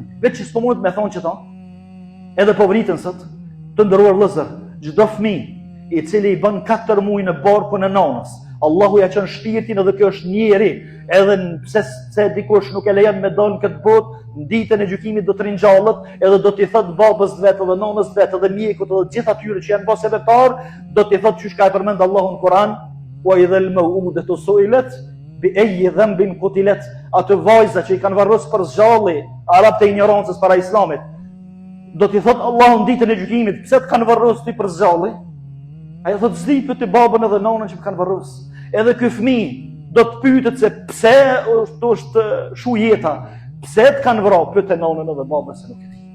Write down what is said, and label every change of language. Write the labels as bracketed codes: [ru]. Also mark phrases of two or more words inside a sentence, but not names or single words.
[sq] Vetë që s'po mundet me thonë që to. Edhe po vritën sot, të nderuar vëllezër, çdo fëmijë i cili i bën 4 muaj në barkun e nanës, Allahu ja çon shpirtin edhe kjo është njeri, edhe pse dikush nuk e lejon me dalë në këtë botë, në ditën e gjykimit do të ringjallet, edhe do t'i thot babës vetë edhe nanës vetë edhe mjekut edhe gjithë atyre që janë bërë sebeptar, do t'i thot çysh ka e përmend Allahu në Kur'an, [ar] وإذا الموءودة سئلت بأي ذنب قتلت. [sq] Ato vajza që i kanë varros për zgjalli, arabët e ignorancës para Islamit, do t'i thot Allahu në ditën e gjykimit, pse të kanë varros ti për zgjalli? Ai thot zdi për të babën edhe nanën që më kanë varros. Edhe ky fëmijë do të pyetet se pse është shu jeta, pse të kanë vrarë, pyet nanën edhe babën se nuk e di.